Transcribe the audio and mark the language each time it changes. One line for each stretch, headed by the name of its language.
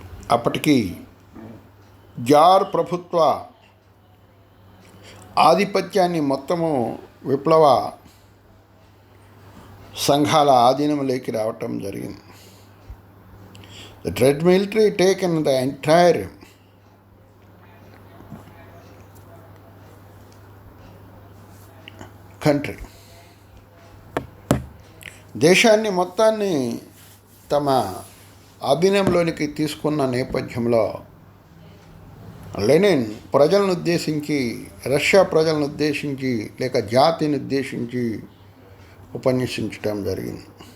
Telugu: అప్పటికి జార్ ప్రభుత్వ ఆధిపత్యాన్ని మొత్తము విప్లవ సంఘాల ఆధీనంలోకి రావటం జరిగింది.
English: The Red military taken the entire country.
Telugu: దేశాన్ని మొత్తాన్ని తమ ఆధీనంలోనికి తీసుకున్న నేపథ్యంలో లెనిన్ ప్రజలను ఉద్దేశించి, రష్యా ప్రజలను ఉద్దేశించి లేక జాతిని ఉద్దేశించి ఉపన్యసించడం జరిగింది.